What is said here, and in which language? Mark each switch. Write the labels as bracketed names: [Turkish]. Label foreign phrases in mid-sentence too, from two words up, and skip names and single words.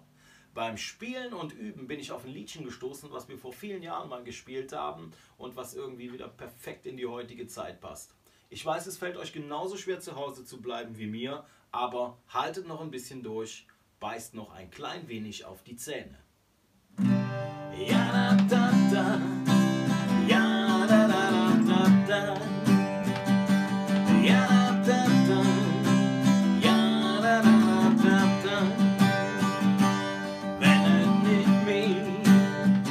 [German] Beim Spielen und Üben bin ich auf ein Liedchen gestoßen, was wir vor vielen Jahren mal gespielt haben und was irgendwie wieder perfekt in die heutige Zeit passt. Ich weiß, es fällt euch genauso schwer zu Hause zu bleiben wie mir, aber haltet noch ein bisschen durch, beißt noch ein klein wenig auf die Zähne. Ja, da, da, ja, da, da, da, da. Ja, da, da, ja, da, da, da, da. Wenn es nicht mehr